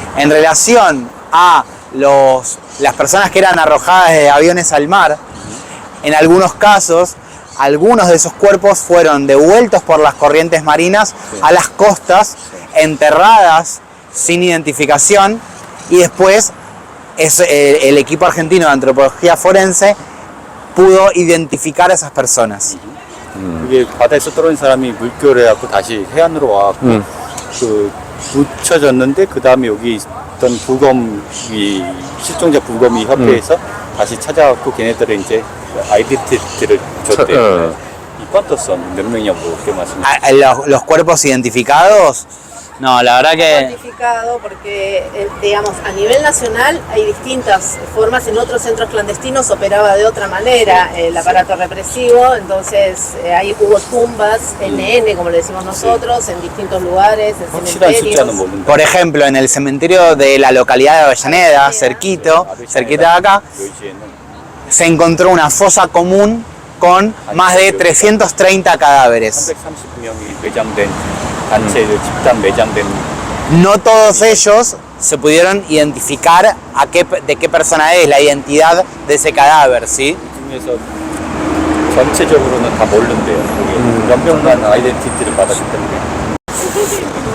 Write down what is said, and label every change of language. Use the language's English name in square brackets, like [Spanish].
[Spanish] En relación a las personas que eran arrojadas de aviones al mar, en algunos casos, algunos de esos cuerpos fueron devueltos por las corrientes marinas a las costas, enterradas sin identificación, y después el equipo argentino de antropología forense pudo identificar a esas personas. [Korean] 그게 바다에서 떨어진 사람이 물결에 갖고 다시 해안으로 와갖고 그 붙여졌는데 그 다음에 여기 있던 부검이 실종자 부검이 협회에서 다시 찾아갖고 걔네들은 이제 아이덴티티를 줬대요. [Spanish] ¿Y cuántos son? [Korean] 몇 명이냐고 그렇게 말씀하셨어요. [Spanish] Los cuerpos identificados No, la verdad que cuantificado porque, digamos, a nivel nacional hay distintas formas. En otros centros clandestinos operaba de otra manera el aparato represivo, entonces hubo tumbas NN, como le decimos nosotros, en distintos lugares, en [Korean] 확실한 [Spanish] cementerios. [Korean] 숫자는 모른다. [Spanish] por ejemplo, en el cementerio de la localidad de Avellaneda, cerquita de acá, [Korean] 요지에는 [Spanish] se encontró una fosa común con más de 330 cadáveres. [Korean] 330명이 매장된 단체들 집단 매장된 [Spanish] No todos ellos se pudieron identificar de qué persona es la identidad de ese cadáver, ¿sí? [Korean] 중에서 전체적으로는 다 모른대요. 몇 명만 아이덴티티를 받았기 때문에.